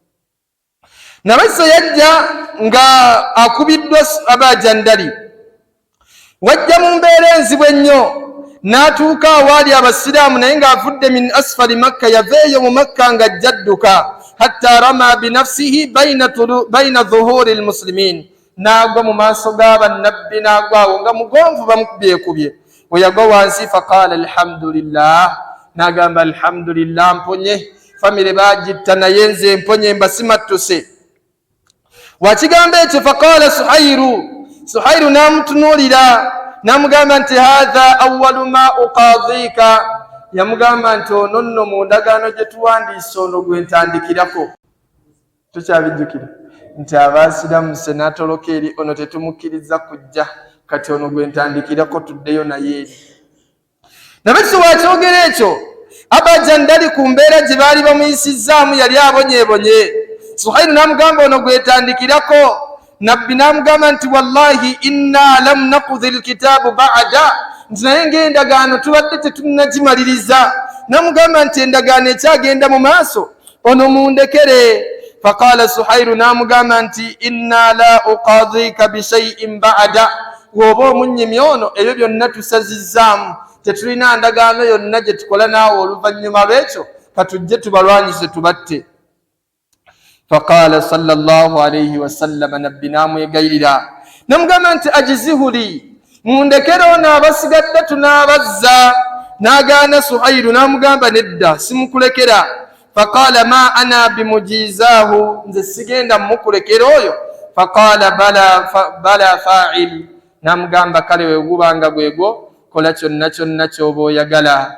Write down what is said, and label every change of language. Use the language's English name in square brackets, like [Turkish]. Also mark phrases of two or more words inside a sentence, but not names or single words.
[Ganda] Nabassa yajja nga akubiddwa Aba Jandali, wajja mu mbeera enzibu ennyo, n'atuuka awaali abasiraamu naye ng'avudde [Arabic] من أسفل مكة, [Ganda] yaveeyo mu Makka nga jadduka, [Arabic] حتى رمى بنفسه بين ظهور المسلمين, [Ganda] n'agwa mu maaso g'abannabbi, n'agwawo nga mugonvu bamukubyekubye. We yagwa wansi, [Arabic] فقال الحمد لله, [Ganda] n'agamba alhamdulillah, mponye famire bagitta naye nze mponye mbasimattuse. Wakigambo ekyo faqala Suhairu n'amutunuulira n'amugamba nti [Arabic] هذا أول ما أقاضيك, [Ganda] yamugamba nti ono nno mu ndagaano gye tuwandiise ono gwe ntandikirako. Tukyabijjukira nti abaasiramuse n'atoloka eri ono tetumukkiriza kujja, kati ono gwe ntandikirako tuddeyo naye eri. Nabakisi wakyogera ekyo, Aba Jandali ku mbeera gye baali bamuyisizzaamu yali abonyeebonye. Suhairu n'amugamba ono gwe tandikirako. Nabbi n'amugamba nti [Arabic] والله إنا لم نقض الكتاب بعد, [Ganda] nti naye ng'endagaano tubadde tetunnagimaliriza. N'amugamba nti endagaano ekyagenda mu maaso, ono mundekere. Faqala Suhairu, n'amugamba nti [Arabic] إنا لا أقاضيك بشيء بعد, [Ganda] woba omunyimi ono ebyo byonna tusazizzaamu, tetulina ndagaano yonna gye tukola naawe oluvannyuma lw'ekyo, katujje tubalwanyise tubatte. [Arabic] فقال صلى الله عليه وسلم, [Ganda] nabbi n'amwegayrira n'amugamba nti ajizihuli, mundekere ono abasigadde tunaabazza. N'agaana Suhairu, n'amugamba nedda simukulekera. [Arabic] فقال ما أنا بمجيزه, [Ganda] nze sigenda mukulekera oyo. [Arabic] فقال بلى فاعل, [Ganda] n'amugamba kale wegubanga gwegwo kola kyonna kyonna ky'oba oyagala.